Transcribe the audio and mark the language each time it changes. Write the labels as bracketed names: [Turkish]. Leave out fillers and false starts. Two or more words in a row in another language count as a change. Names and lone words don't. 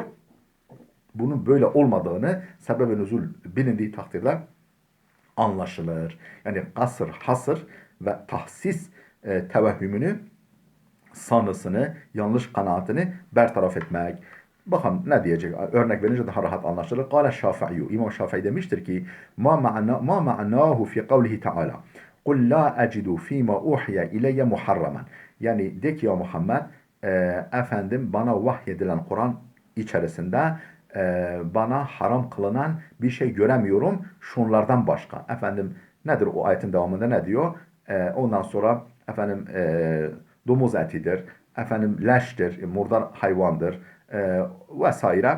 [Turkish] Bunun böyle olmadığını sebeb-i nüzul bilindiği takdirde anlaşılır. Yani kasır, hasır ve tahsis tevehhümünü, sanısını, yanlış kanaatini bertaraf etmek. Bakın ne diyecek? Örnek verince daha rahat anlaşılır. [Arabic] قال الشافعي. [Turkish] İmam Şafii demiştir ki [Arabic] ما معناه في قوله تعالى. قل لا أجد فيما أوحي إلي محرما. [Turkish] Yani de ki ya Muhammed, efendim bana vahyedilen Kur'an içerisinde bana haram kılınan bir şey göremiyorum şunlardan başka. Efendim nedir o ayetin devamında ne diyor? Ondan sonra efendim domuz etidir, efendim leştir, murdar hayvandır vesaire.